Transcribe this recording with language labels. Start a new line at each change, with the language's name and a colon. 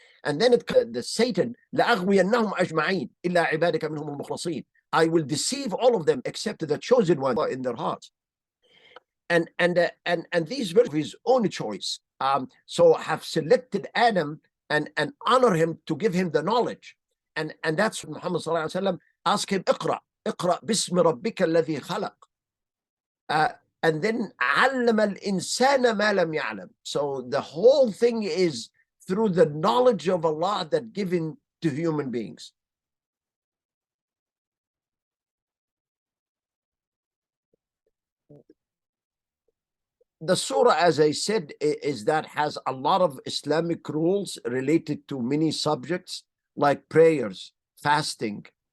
English: And then the Satan,
Arabic: لأغوينهم أجمعين إلا عبادك منهم المخلصين.
English: I will deceive all of them except the chosen one in their hearts. And these verses of his own choice, so have selected Adam and honor him to give him the knowledge. And that's what Muhammad sallallahu alaihi wasallam asked him,
Arabic: اقرأ باسم ربك الذي خلق.
English: And then
Arabic: علم الإنسان ما لم يعلم.
English: So the whole thing is through the knowledge of Allah that given to human beings. The surah, as I said, is that has a lot of Islamic rules related to many subjects, like prayers, fasting,